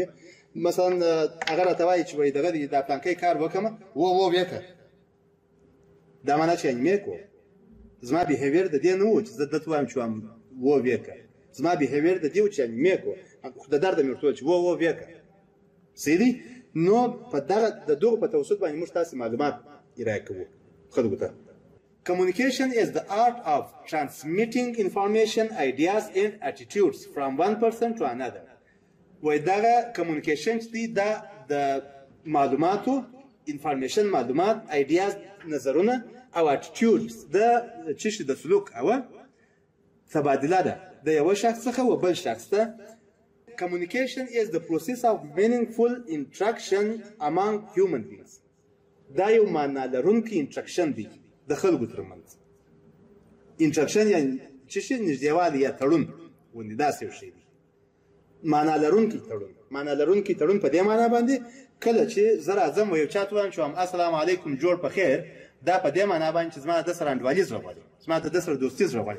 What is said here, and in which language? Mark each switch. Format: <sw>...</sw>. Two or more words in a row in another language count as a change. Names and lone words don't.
<ps>مثلا هغه راته وایي چې وایي دغه دا پلانکی کار وکړمه، ویې کړه، دا معنا چې یعنې مې کوم. زما بیهیویر د دې نه و چې زه دته وایم چې ویې کړه. زما بیهیویر د دې و چې یعنې مې کوم، خو د درده مې ورته وویل چې ویې کړه. صحیح دی؟ نو په دغه په توسط باندې موږ تاسې معلومات ارائه کوو خلکو ته.</ps> <en>Communication is the art of transmitting information, ideas and attitudes from one person to another.</en> <ps>وای دغه کمیونیکیشن چې دی دا د معلوماتو، انفارمیشن معلومات، ایډیاز نظرونه او attitudes د چې د سلوک او تبادله ده د یو شخص څخه و بل شخص ته.</ps> <en>Communication is the process of meaningful interaction among human beings.</en> <ps>دا یو معنا لرونکی انټراکشن دی د خلکو ترمنځ. انټراکشن یعنی چې شي نږدېوالی یا تړون غوندې داسې یو شی دی. معنا لرونکی تړون په دې معنا باندې کله چې زه راځم و یو چا ته وایم چې</ps> <ar>السلام علیکم</ar> <ps>جوړ په خیر، دا په دې معنا باندې چې زما د سره انډوالي زړه غواړي، زما ته د سره دوستي زړه غواړي.</ps>